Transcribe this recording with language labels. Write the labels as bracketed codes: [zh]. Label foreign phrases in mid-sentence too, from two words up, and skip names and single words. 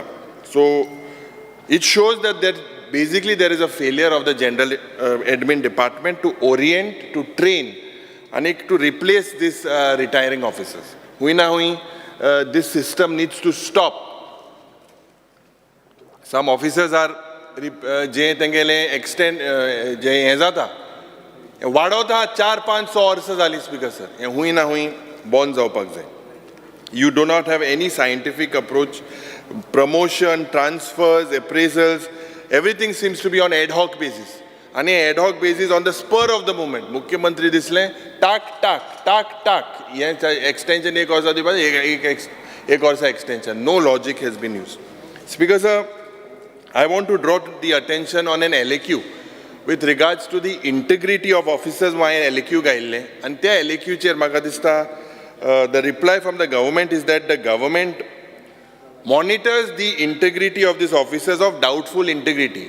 [en] So it shows that basically there is a failure of the general admin department to orient, to train, and to replace these retiring officers. This system needs to stop. Some officers are extend [kok] वाडवता 400-500 वर्सां जाली [en] Speaker sir [kok] हें हुई ना हुई बंद जावपाक जाय. [en] You do not have any scientific approach. Promotion, transfers, appraisals, everything seems to be on ad hoc basis. And ad hoc basis on the spur of the moment. [kok] Mukhyamantri disle tak. Extension ek aur sa di ek aur sa extension. [en] No logic has been used. Speaker sir, I want to draw the attention on an LAQ with regards to the integrity of officers. My LAQ gaille and the LAQ chair [kok] maka dista. [en] The reply from the government is that the government monitors the integrity of these officers of doubtful integrity.